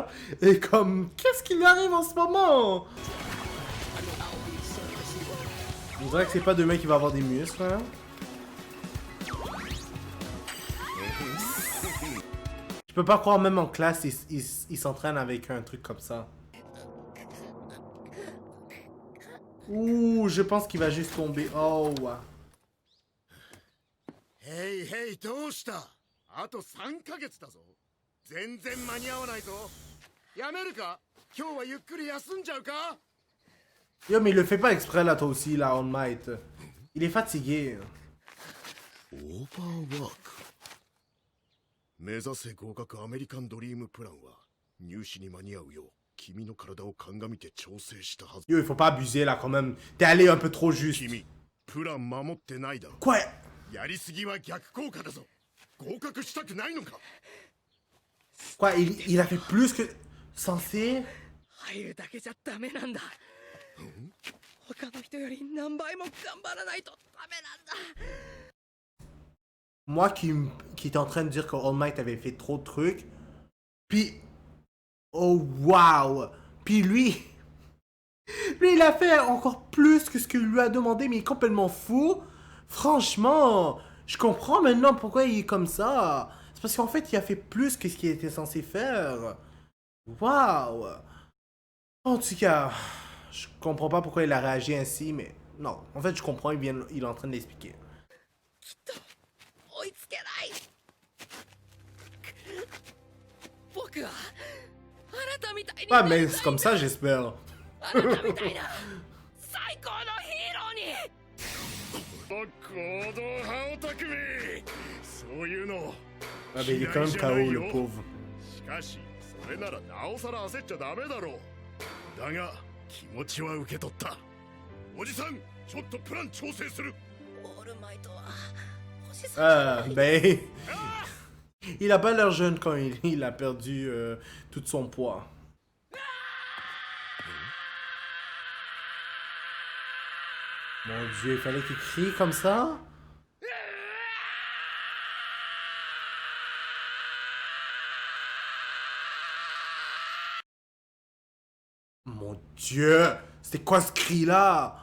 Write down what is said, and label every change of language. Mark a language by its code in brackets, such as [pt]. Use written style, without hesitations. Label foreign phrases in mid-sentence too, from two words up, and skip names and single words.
[fr] Et comme, qu'est-ce qui lui arrive en ce moment? On dirait que c'est pas demain qu'il va avoir des muscles, hein. Je peux pas croire, même en classe, il s'entraîne avec un truc comme ça. Ouh, je pense qu'il va juste tomber. Oh, ouais. [ja] へいへい、どうした？あと3ヶ月だぞ。全然間に合わないぞ。やめるか？今日はゆっくり休んじゃうか？ [fr] Yo, mais il le fait pas exprès, là, toi aussi, là, All Might. Il est fatigué. [ja] オーバーワーク。目指せ合格アメリカンドリームプランは入試に間に合うよう君の体を鑑みて調整したはず。 [fr] Yo, il faut pas abuser là quand même. T'es allé un peu trop juste. [ja] 君プラン守ってないだろ。 [fr] Quoi? [ja] やりすぎは逆効果だぞ。合格したくないのか。 [fr] Quoi? Il a fait plus que censé? [ja] 入るだけじゃダメなんだ。他の人より何倍も頑張らないとダメなんだ。 [fr] Moi qui était en train de dire que All Might avait fait trop de trucs. Puis, oh wow! Puis lui, il a fait encore plus que ce qu'il lui a demandé, mais il est complètement fou. Franchement, je comprends maintenant pourquoi il est comme ça. C'est parce qu'en fait, il a fait plus que ce qu'il était censé faire. Waouh! En tout cas, je comprends pas pourquoi il a réagi ainsi, mais non. En fait, je comprends, il est en train d'expliquer. [ja] 追いつけない。僕はあなたみたいに [fr] Ah, mais c'est comme ça, j'espère. [ja] あなたみたいな最高のヒーローに。行動派オタクめ。そういうの。 [fr] Ah, mais il est quand même KO, le pauvre. [ja] しかし、それならなおさら焦っちゃダメだろう。だが、気持ちは受け取った。おじさん、ちょっとプラン調整する。オールマイトは星さん。 [fr] Ben, il a pas l'air jeune quand il a perdu tout son poids. Mon Dieu, il fallait qu'il crie comme ça? Mon Dieu, c'était quoi ce cri-là?